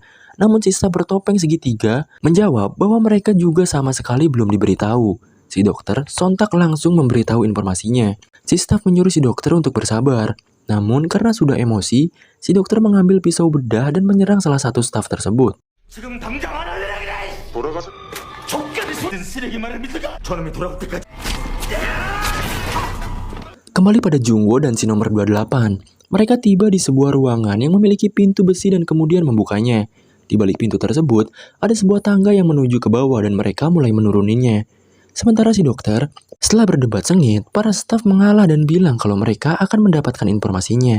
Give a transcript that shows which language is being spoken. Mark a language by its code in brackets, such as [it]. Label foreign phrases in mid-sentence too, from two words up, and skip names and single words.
[id] Namun si staf bertopeng segitiga menjawab bahwa mereka juga sama sekali belum diberitahu. Si dokter sontak langsung memberitahu informasinya. Si staf menyuruh si dokter untuk bersabar. Namun karena sudah emosi, si dokter mengambil pisau bedah dan menyerang salah satu staf tersebut. [ko] 지금 당장 안 할래 그래. 돌아가서 족같이 쓰던 쓰레기 말을 믿을까? 저놈이 돌아올 때까지. [id] Kembali pada Jungwoo dan si nomor 28. Mereka tiba di sebuah ruangan yang memiliki pintu besi dan kemudian membukanya. Di balik pintu tersebut, ada sebuah tangga yang menuju ke bawah dan mereka mulai menuruninya. Sementara si dokter, setelah berdebat sengit, para staf mengalah dan bilang kalau mereka akan mendapatkan informasinya.